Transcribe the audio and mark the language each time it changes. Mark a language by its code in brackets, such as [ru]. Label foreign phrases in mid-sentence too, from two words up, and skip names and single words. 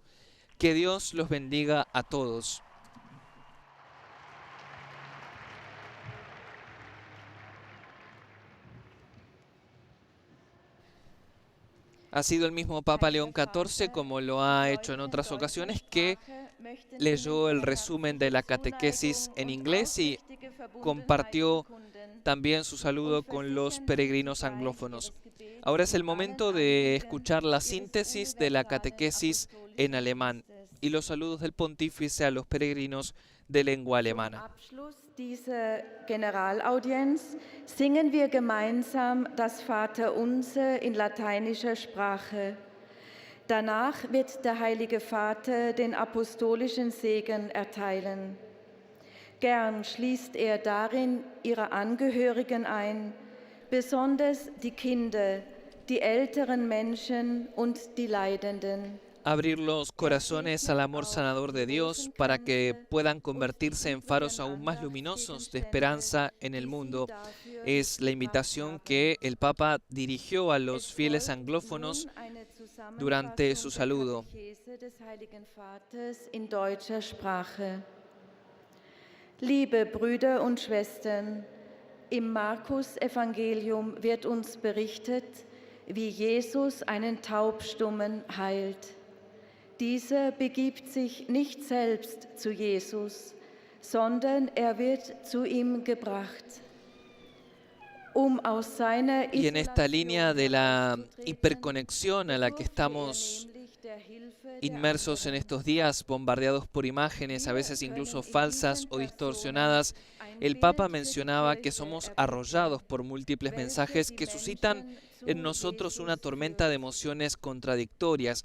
[es] Que Dios los bendiga a todos. Ha sido el mismo Papa León XIV, como lo ha hecho en otras ocasiones, que leyó el resumen de la catequesis en inglés y compartió también su saludo con los peregrinos anglófonos. Ahora es el momento de escuchar la síntesis de la catequesis en alemán y los saludos del pontífice a los peregrinos de lengua alemana. [de] Dieser Generalaudienz singen wir gemeinsam das Vaterunser in lateinischer Sprache. Danach wird der Heilige Vater den apostolischen Segen erteilen. Gern schließt darin ihre Angehörigen ein, besonders die Kinder, die älteren Menschen und die Leidenden. [es] Abrir los corazones al amor sanador de Dios para que puedan convertirse en faros aún más luminosos de esperanza en el mundo. Es la invitación que el Papa dirigió a los fieles anglófonos durante su saludo. [de] Liebe Brüder und Schwestern, Im Markus-Evangelium wird uns berichtet, wie Jesus einen Taubstummen heilt. Dieser begibt sich nicht selbst zu Jesus, sondern er wird zu ihm gebracht. [es] Y en esta línea de la hiperconexión a la que estamos inmersos en estos días, bombardeados por imágenes, a veces incluso falsas o distorsionadas, el Papa mencionaba que somos arrollados por múltiples mensajes que suscitan en nosotros una tormenta de emociones contradictorias.